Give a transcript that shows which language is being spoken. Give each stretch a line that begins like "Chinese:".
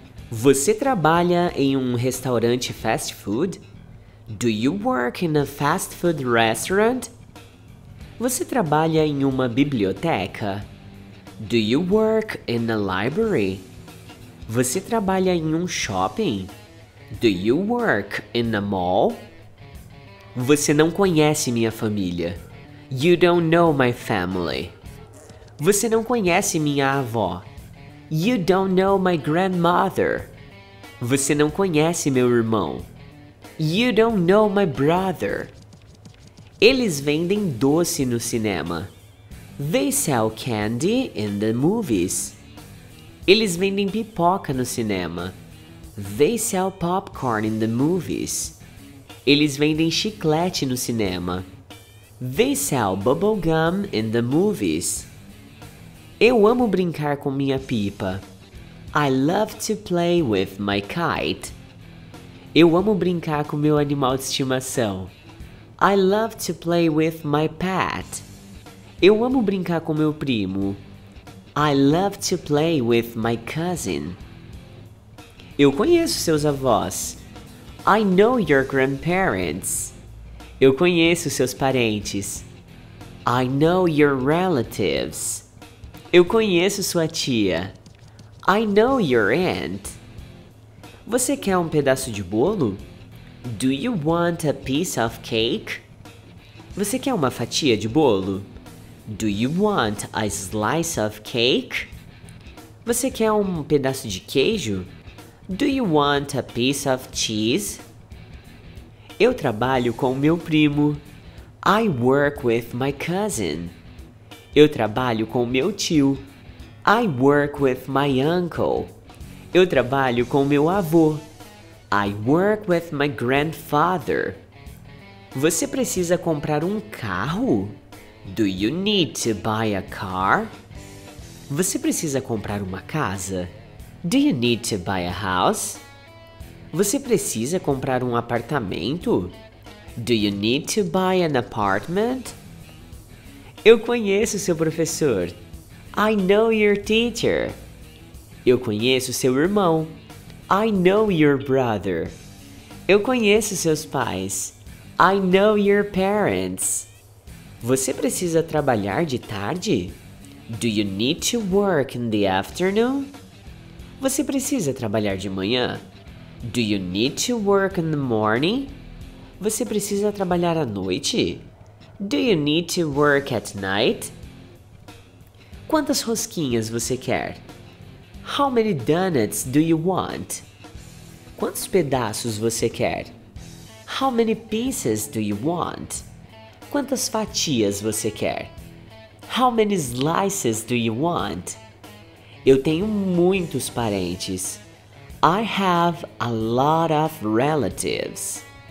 Portuguese: Você trabalha em um restaurante fast food?
English: Do you work in a fast food restaurant?
Portuguese: Você trabalha em uma biblioteca?
English: Do you work in a library?
Portuguese: Você trabalha em um shopping?
English: Do you work in a mall?
Portuguese: Você não conhece minha família.
English: You don't know my family.
Portuguese: Você não conhece minha avó.
English: You don't know my grandmother.
Portuguese: Você não conhece meu irmão.
English: You don't know my brother.
Portuguese: Eles vendem doce no cinema.
English: They sell candy in the movies.
Portuguese: Eles vendem pipoca no cinema.
English: They sell popcorn in the movies.
Portuguese: Eles vendem chiclete no cinema.
English: They sell bubble gum in the movies.
Portuguese: Eu amo brincar com minha pipa.
English: I love to play with my kite.
Portuguese: Eu amo brincar com meu animal de estimação.
English: I love to play with my pet.
Portuguese: Eu amo brincar com meu primo.
English: I love to play with my cousin.
Portuguese: Eu conheço seus avós.
English: I know your grandparents.
Portuguese: Eu conheço seus parentes.
English: I know your relatives.
Portuguese: Eu conheço sua tia.
English: I know your aunt.
Portuguese: Você quer um pedaço de bolo?
English: Do you want a piece of cake?
Portuguese: Você quer uma fatia de bolo?
English: Do you want a slice of cake?
Portuguese: Você quer um pedaço de queijo?
English: Do you want a piece of cheese?
Portuguese: Eu trabalho com meu primo.
English: I work with my cousin.
Portuguese: Eu trabalho com meu tio.
English: I work with my uncle.
Portuguese: Eu trabalho com meu avô.
English: I work with my grandfather.
Portuguese: Você precisa comprar um carro?
English: Do you need to buy a car?
Portuguese: Você precisa comprar uma casa?
English: Do you need to buy a house?
Portuguese: Você precisa comprar um apartamento?
English: Do you need to buy an apartment?
Portuguese: Eu conheço seu professor.
English: I know your teacher.
Portuguese: Eu conheço seu irmão.
English: I know your brother.
Portuguese: Eu conheço seus pais.
English: I know your parents.
Portuguese: Você precisa trabalhar de tarde?
English: Do you need to work in the afternoon?
Portuguese: Você precisa trabalhar de manhã?
English: Do you need to work in the morning?
Portuguese: Você precisa trabalhar à noite?
English: Do you need to work at night?
Portuguese: Quantas rosquinhas você quer?
English: How many donuts do you want?
Portuguese: Quantos pedaços você quer?
English: How many pieces do you want?
Portuguese: Quantas fatias você quer?
English: How many slices do you want?
Portuguese: Eu tenho muitos parentes.
English: I have a lot of relatives.